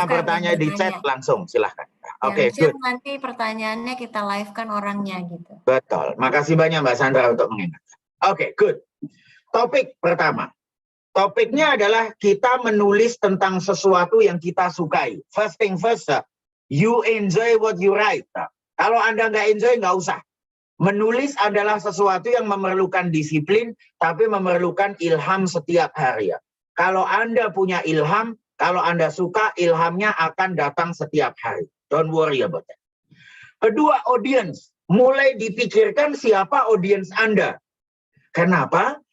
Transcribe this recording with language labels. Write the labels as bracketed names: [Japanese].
[Indonesian] pertanyaan di chat langsung silahkan. Oke, [English] good. [Indonesian] Nanti pertanyaannya kita live kan orangnya gitu. Betul. Makasih banyak Mbak Sandra untuk mengingatkan. Oke, good. Topik pertama. Topiknya adalah kita menulis tentang sesuatu yang kita sukai. [English] First thing first, you enjoy what you write. [Indonesian] Kalau Anda nggak enjoy, nggak usah. Menulis adalah sesuatu yang memerlukan disiplin, tapi memerlukan ilham setiap hari. Kalau Anda punya ilham, kalau Anda suka, ilhamnya akan datang setiap hari. [English] Don't worry about that. [Indonesian] Kedua, audience. Mulai dipikirkan siapa audience Anda. Kenapa?